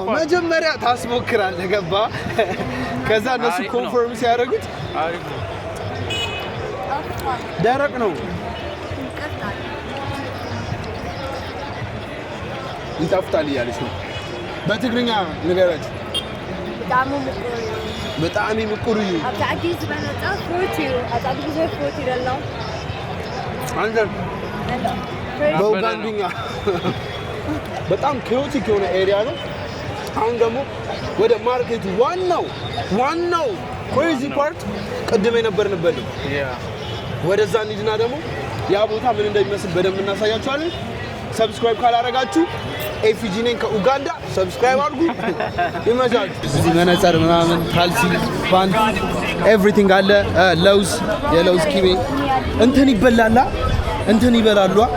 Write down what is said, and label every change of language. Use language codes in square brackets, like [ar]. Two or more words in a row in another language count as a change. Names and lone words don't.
[am] መጀመሪያ ታስሞክራለህ ገባ። ከዛ እነሱ ኮንፈርም ሲያደርጉት አሪፍ ነው። ደረቅ ነው ይጣፍጣል እያለች ነው። በትግርኛ ንገረች። በጣም [ti] ምቁር እዩ [am] በኡጋንድኛ በጣም ኬዮቲክ የሆነ ኤሪያ ነው። አሁን ደግሞ ወደ ማርኬቱ ዋናው [en] crazy part [am] ቅድም የነበርንበት ነው። ወደዛ እንሂድና ደግሞ ያ ቦታ ምን እንደሚመስል በደንብ እናሳያችኋለን። ሰብስክራይብ ካላረጋችሁ ኤፍጂ ነኝ ከኡጋንዳ ሰብስክራይብ አድርጉ። ይመቻችሁ። እዚህ መነጽር ምናምን ካልሲ ፓንት ኤቭሪቲንግ አለ። ለውዝ የለውዝ ቂቤ እንትን ይበላላ እንትን ይበላሉ።